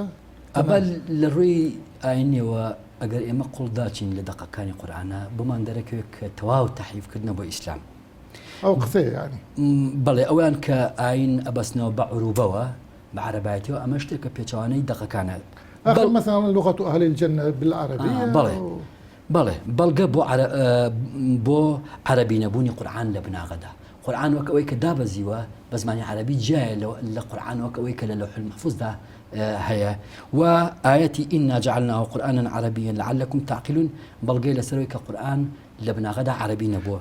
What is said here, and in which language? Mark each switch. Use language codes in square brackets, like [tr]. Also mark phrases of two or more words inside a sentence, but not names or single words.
[ckb] ئەمە لە ڕووی ئاینیەوە ئەگەر ئێمە قوڵداچین لە دەقەکانی قورئانە بمان دەرەکەوێت کە تەواو تەحریفکردنە بۆ ئیسلام. ئەو قسەیە ینی بەڵێ ئەویان کە ئاین ئەبەستنەوە بە عروبەوە بە عەرەبایەتەوە ئەمە شتێکە پێچەوانەی دەقەکانە. [ar] مثلا لغة أهل الجنة بالعربية. [ckb] بەڵێ بەڵگە بۆ عەرەبی نەبوونی قورئان لە بناغەدا. قورئان وەک ئەوەی کە دابەزیوە بە زمانی عەرەبی جایە لە قورئان وەک ئەوەی کە لە لەوح المەحفوظدا هەیە و ئاەتی [ar] ئینا جعلناه قورئانا عەرەبیا لعلكم تعقلون [ckb] بەڵگەی لەسەرەوەی کە قورئان لە بناغەدا عەرەبی نەبووە.